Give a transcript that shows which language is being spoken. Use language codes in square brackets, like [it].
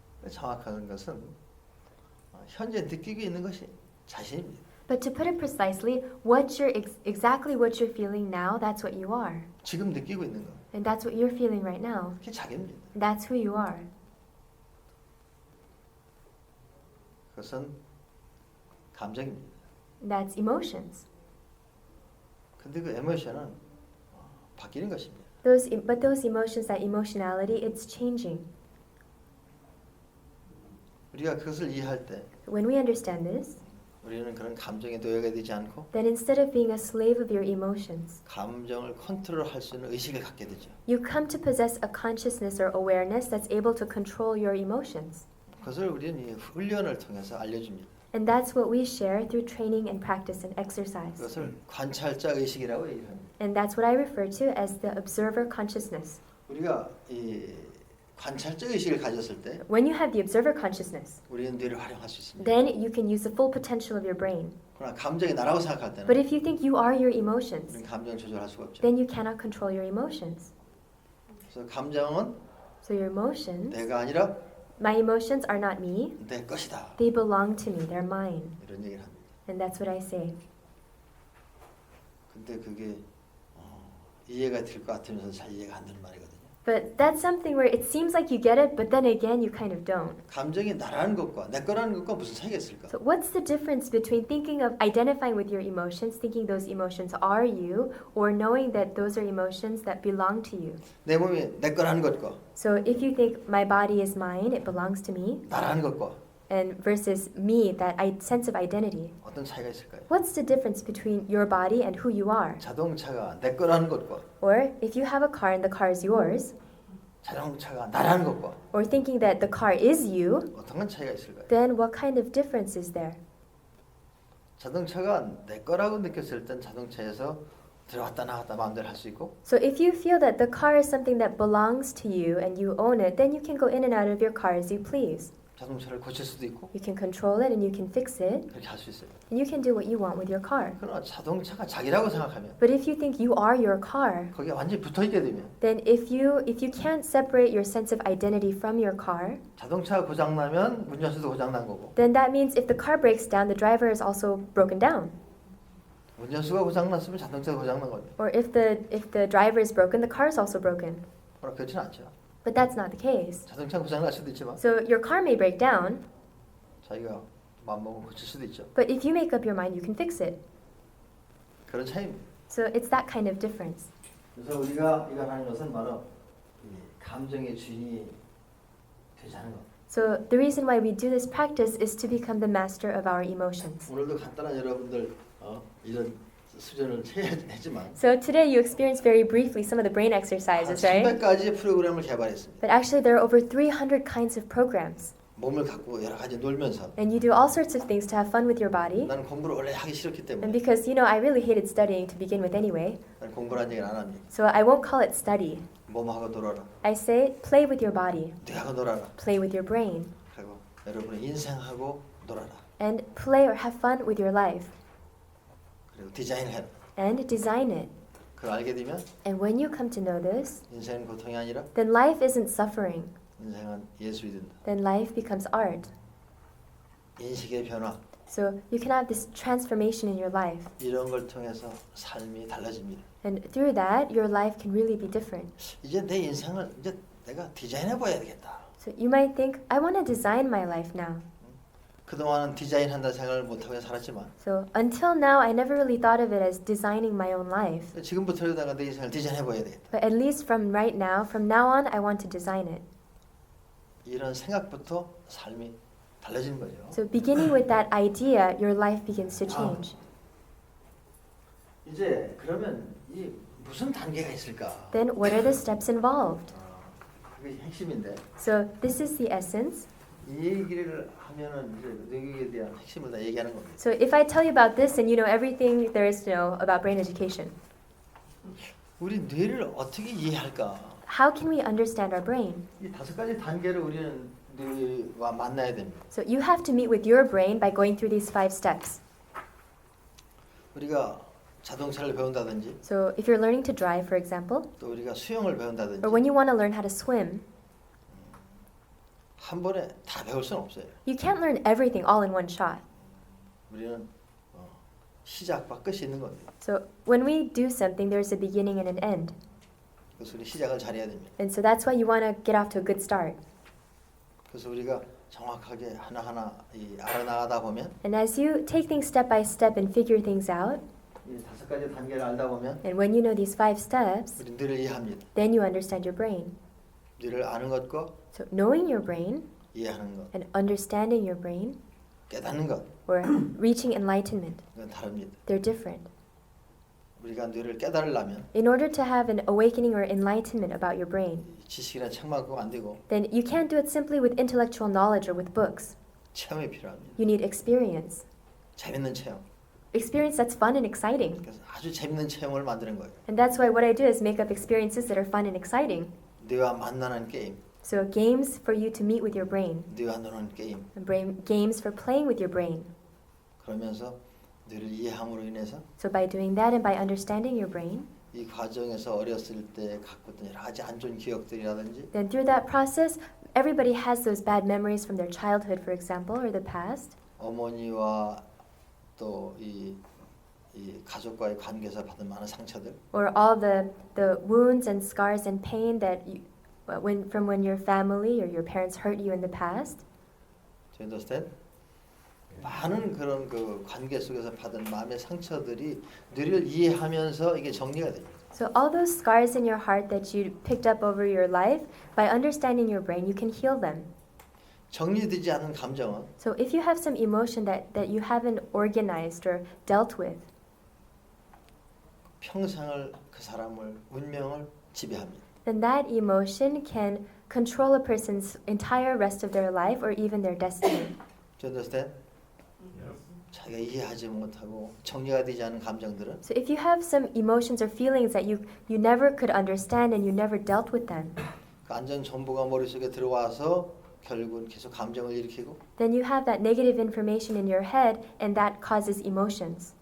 [ko] 정확한 것은 현재 느끼고 있는 것이 자신입니다. [en] But to put it precisely, exactly what you're feeling now, that's what you are. [ko] 지금 느끼고 있는 것, [en] And that's what you're feeling right now. [ko] 그게 자기입니다. [en] That's who you are. [ko] 그것은 감정입니다. [en] That's emotions. [ko] 근데 그 에모션은 바뀌는 것입니다. [en] But those emotions, that emotionality, it's changing. [ko] 우리가 그것을 이해할 때 [en] When we understand this, [ko] 우리는 그런 감정의 노예가 되지 않고 [en] then instead of being a slave of your emotions, [ko] 감정을 컨트롤할 수 있는 의식을 갖게 되죠. [en] you come to possess a consciousness or awareness that's able to control your emotions. [ko] 그것을 우리는 이 훈련을 통해서 알려줍니다. [en] And that's what we share through training and practice and exercise. [ko] 그것을 관찰자 의식이라고 얘기합니다. [en] And that's what I refer to as the observer consciousness. [ko] 우리가 이 관찰자 의식을 가졌을 때 [en] When you have the observer consciousness, [ko] 우리는 뇌를 활용할 수 있습니다. [en] then you can use the full potential of your brain. [ko] 그러나 감정이 나라고 생각할 때는 [en] But if you think you are your emotions, [ko] 우리는 감정을 조절할 수가 없죠. [en] then you cannot control your emotions. [ko] 그래서 감정은 [en] So your emotions, [ko] 내가 아니라 [en] my emotions are not me, [ko] 내 것이다. [en] they belong to me, they're mine. [ko] 이런 얘기를 합니다. [en] And that's what I say. [ko] 근데 그게 이해가 될 것 같으면서 잘 이해가 안 되는 말이거든요. [en] But that's something where it seems like you get it, but then again you kind of don't. [ko] 감정이 나라는 것과 내 거라는 것과 무슨 차이가 있을까? [en] So what's the difference between thinking of identifying with your emotions, thinking those emotions are you, or knowing that those are emotions that belong to you? [ko] 내 몸이 내 거라는 것과 [en] So if you think my body is mine, it belongs to me, [ko] 나라는 것과 [en] and versus me, that sense of identity, [ko] 어떤 차이가 있을까요? [en] what's the difference between your body and who you are? [ko] 자동차가 내 거라는 것과 [en] Or if you have a car and the car is yours, [ko] 자동차가 나라는 것과 [en] or thinking that the car is you, [ko] 어떤 건 차이가 있을까요? [en] then what kind of difference is there? [ko] 자동차가 내 거라고 느꼈을 땐 자동차에서 들어갔다 나갔다 마음대로 할 수 있고 [en] So if you feel that the car is something that belongs to you and you own it, then you can go in and out of your car as you please. [ko] 자동차를 고칠 수도 있고 [en] You can control it and you can fix it, [ko] 그렇게 할 수 있어요. [en] and you can do what you want with your car. [ko] 그러나 자동차가 자기라고 생각하면 [en] But if you think you are your car, [ko] 거기에 완전히 붙어있게 되면 [en] then if you can't separate your sense of identity from your car, [ko] 자동차가 고장나면 운전수도 고장난 거고 [en] then that means if the car breaks down, the driver is also broken down. [ko] 운전수가 고장났으면 자동차가 고장난 거죠. [en] Or if the driver is broken, the car is also broken. [ko] 그러나 그렇지는 않죠. [en] But that's not the case. [ko] 자동차 고장날 수도 있지만 [en] So your car may break down, [ko] 자기가 마음먹으면 고칠 수도 있죠. [en] but if you make up your mind, you can fix it. [ko] 그런 차이입니다. [en] So it's that kind of difference. [ko] 그래서 우리가 이걸 하는 것은 바로 이 감정의 주인이 되자는 것. [en] So the reason why we do this practice is to become the master of our emotions. [ko] 오늘도 간단한 여러분들 이런 수련을 했지만 [en] So today you experienced very briefly some of the brain exercises, right? [ko] 300가지의 프로그램을 개발했습니다. [en] But actually there are over 300 kinds of programs. [ko] 몸을 갖고 여러 가지 놀면서 [en] and you do all sorts of things to have fun with your body. [ko] 나는 공부를 원래 하기 싫었기 [en] And [ko] 때문에 [en] because, I really hated studying to begin with anyway, [ko] 난 공부라는 얘기를 안 합니다. [en] so I won't call it study. [ko] 몸하고 놀아라. [en] I say, play with your body, [ko] 뇌하고 놀아라. [en] play with your brain, [ko] 그리고 여러분의 인생하고 놀아라. [en] and play or have fun with your life, [ko] 그리고 디자인해라. [en] and design it. [ko] 그걸 알게 되면 [en] And when you come to know this, [ko] 인생은 고통이 아니라 [en] then life isn't suffering, [ko] 인생은 예술이 된다. [en] then life becomes art. [ko] 인식의 변화 [en] So you can have this transformation in your life, [ko] 이런 걸 통해서 삶이 달라집니다. [en] and through that, your life can really be different. [ko] 이제 내 인생을 이제 내가 디자인해 봐야 되겠다. [en] So you might think, I want to design my life now. [ko] 그동안은 디자인한다 생각을 못하고 살았지만 [en] So until now, I never really thought of it as designing my own life. [ko] 지금부터라도 내 인생을 디자인해 봐야 되겠다. [en] But at least from now on, I want to design it. [ko] 이런 생각부터 삶이 달라지는 거죠. [en] So beginning with that idea, your life begins to change. [ko] 이제 그러면 이 무슨 단계가 있을까? [en] Then what are the steps involved? [ko] 그게 핵심인데 [en] So this is the essence. [ko] 이 얘기를 하면은 이제 뇌교육에 대한 핵심을 다 얘기하는 겁니다. [en] So if I tell you about this, then you know everything there is to know about brain education. [ko] 우리 뇌를 어떻게 이해할까? [en] How can we understand our brain? [ko] 이 5가지 단계를 우리는 뇌와 만나야 됩니다. [en] So you have to meet with your brain by going through these 5 steps. [ko] 우리가 자동차를 배운다든지 [en] So if you're learning to drive, for example, [ko] 또 우리가 수영을 배운다든지 [en] or when you want to learn how to swim, [ko] 한 번에 다 배울 수는 없어요. [en] you can't learn everything all in one shot. [ko] 우리는 시작과 끝이 있는 겁니다. [en] So when we do something, there's a beginning and an end. [ko] 그래서 우리 시작을 잘해야 됩니다. [en] And so that's why you want to get off to a good start. [ko] 그래서 우리가 정확하게 하나하나 알아나가다 보면 [en] And as you take things step by step and figure things out, [ko] 이 5가지 단계를 알다 보면 [en] and when you know these 5 steps, [ko] 우리 뇌를 이해합니다. [en] then you understand your brain. [ko] 뇌를 아는 것과 [en] So knowing your brain [ko] 이해하는 것, [en] and understanding your brain, [ko] 깨닫는 것, [en] or reaching enlightenment, [ko] 그건 다릅니다. [en] they're different. [ko] 우리가 뇌를 깨달으려면 [en] In order to have an awakening or enlightenment about your brain, [ko] 지식이나 책만 갖고 안 되고 [en] then you can't do it simply with intellectual knowledge or with books. [ko] 체험이 필요합니다. [en] You need experience. [ko] 재밌는 체험. [en] Experience that's fun and exciting. [ko] 그래서 아주 재밌는 체험을 만드는 거예요. [en] And that's why what I do is make up experiences that are fun and exciting. [ko] 뇌와 만나는 게임, [en] So games for you to meet with your brain, [ko] 뇌와 노는 게임. [en] games for playing with your brain. [ko] 그러면서 뇌를 이해함으로 인해서 [en] So by doing that and by understanding your brain, [ko] 이 과정에서 어렸을 때 갖고 있던 여러 가지 안 좋은 기억들이라든지 [en] then through that process, everybody has those bad memories from their childhood, for example, or the past. [ko] 어머니와 또 이 가족과의 관계에서 받은 많은 상처들 [en] Or all the wounds and scars and pain that when your family or your parents hurt you in the past. Do you understand? [ko] 많은 그런 그 관계 속에서 받은 마음의 상처들이 뇌를 이해하면서 이게 정리가 됩니다. [en] So all those scars in your heart that you picked up over your life, by understanding your brain, you can heal them. [ko] 정리되지 않은 감정은 [en] So if you have some emotion that you haven't organized or dealt with, [ko] 평생을 그 사람을 운명을 지배합니다. [en] then that emotion can control a person's entire rest of their life or even their destiny. Do you understand? [ko] 자기가 이해하지 못하고 정리가 되지 않은 감정들은 [en] So if you have some emotions or feelings that you never could understand and you never dealt with them, [ko] 그 안전 정보가 머릿속에 들어와서 결국은 계속 감정을 일으키고 [en] then you have that negative information in your head and that causes emotions.